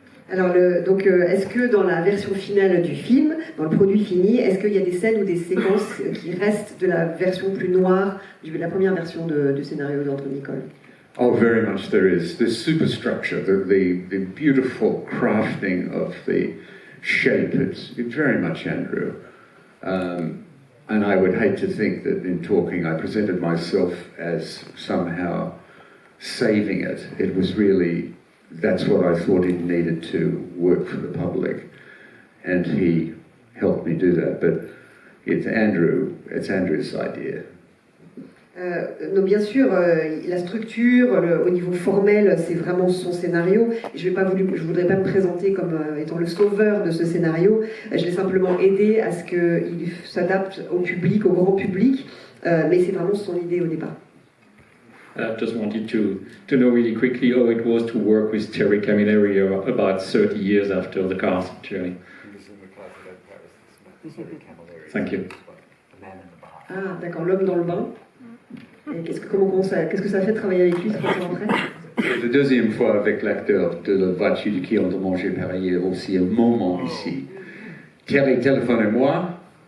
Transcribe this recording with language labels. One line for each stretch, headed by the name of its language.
French: Alors, est-ce que dans la version finale du film, dans le produit fini, est-ce qu'il y a des scènes ou des séquences qui restent de la version plus noire, de la première version du scénario d'Andrew Niccol?
English: Oh, very much there is. The superstructure, the beautiful crafting of the shape, it's very much Andrew. And I would hate to think that in talking I presented myself as somehow saving it. It was really, that's what I thought it needed to work for the public. And he helped me do that. But it's Andrew's idea.
French: Non, bien sûr, la structure, au niveau formel, c'est vraiment son scénario. Je voudrais pas me présenter comme étant le sauveur de ce scénario. Je l'ai simplement aidé à ce qu'il s'adapte au public, au grand public, mais c'est vraiment son idée au départ.
English: Just wanted to know really quickly how it was to work with Terry Camilleri about 30 years after the cast, actually. Thank you.
French: Ah, d'accord, l'homme dans le bain. Et qu'est-ce que ça fait de travailler avec lui 30 ans après? La deuxième fois avec l'acteur de La voiture qui ont mangé pareil aussi un moment ici. Terry téléphone à moi